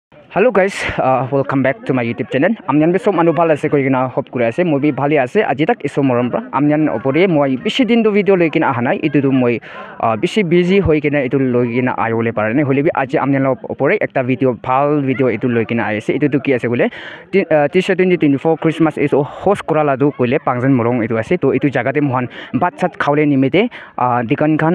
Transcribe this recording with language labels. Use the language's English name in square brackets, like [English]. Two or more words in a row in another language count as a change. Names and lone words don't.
[English] Hello guys, welcome back to my YouTube channel. [Naga Pidgin] Amnian besom anu bhal ase koi kina hope kure ase moi bi bhali ase aji tak iso morom pra amnian opore moi bishi din do video loi kina ahanai itu du moi bishi busy hoi kina itu loi kina ayole parane hole bi aji amnian opore ekta video bhal video itu loi kina aise itu tu ki ase bole t-shirt 2024 Christmas is host korala du koile pangjan morong itu ase to itu jaga te mohan bat sat khawle nimite dikan khan